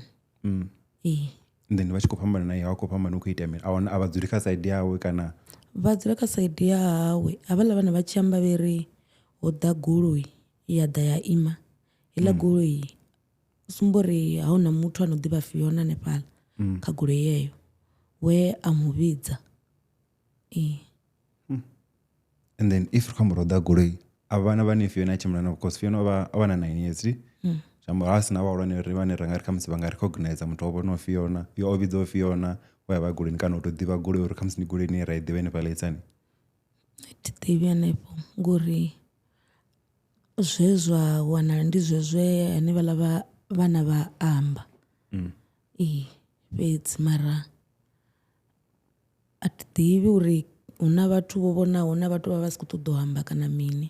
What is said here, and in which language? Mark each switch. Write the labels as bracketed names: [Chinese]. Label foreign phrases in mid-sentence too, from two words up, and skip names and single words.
[Venda] Then vha tshi khou fhambana naye ha khou fhambana u khou itea mini a vha dzuli kha saidi yawe kana vha dzula kha saidi ya hawe havhaḽa vhana vha tshi amba vheri ho ḓa goloi ya ḓa ya ima heiḽa goloi sumba uri ha huna muthu ano ḓivha Fiona hanefhaḽa kha goloi yeyo we a mu vhidza. [English] And then [Venda] if kha murahu ḓa goloi a vhana vhane Fiona a tshimbila navho because Fiona a vha na 9 years zwiamba ha sina vhahulwane ri vhane ra nga ri khamusi vha nga recognize muthu o vhonaho Fiona yo o vhidzaho Fiona we a vha goloini kana u tou ḓivha goloi uri khamusi ndi goloi ine ra i ḓivha hanefhaḽa itsani. Thi ḓivhi hanefho ngori zwe zwa wanala ndi zwezwe ane vhaḽa vhana vha amba fhedzi mara a thi ḓivhi uri huna vhathu vho vhonaho na vhathu vha si khou ṱoḓa u amba kana mini.